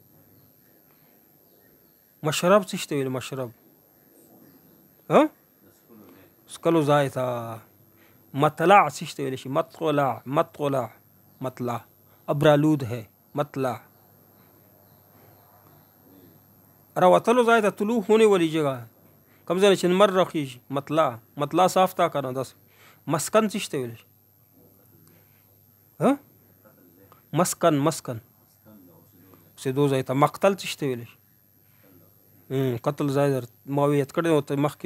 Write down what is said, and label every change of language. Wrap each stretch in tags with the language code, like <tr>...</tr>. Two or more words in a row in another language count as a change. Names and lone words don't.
<ps>مشرب څه ته ویلی؟ مشرب سکلو ځای ته. مطلع څه ته ویلی شي؟ مطلع، مطلع، مطلع.</ps> <ur>ابرالود ہے مطلع.</ur> <ps>راوتلو ځای ته</ps> <ur>طلوع ہونے والی جگہ</ur> <ps>کوم ځای چې لمر راخیږي مطلع.</ps> <ur>مطلع صاف تا</ur> <ps>کنه. داس مسکن څه ته ویلی شي؟ مسکن، مسکن اوسېدو ځای ته. مقتل څه ته ویلی شي؟ قتل ځای در ما یاد کړی و ته مخکې.</ps>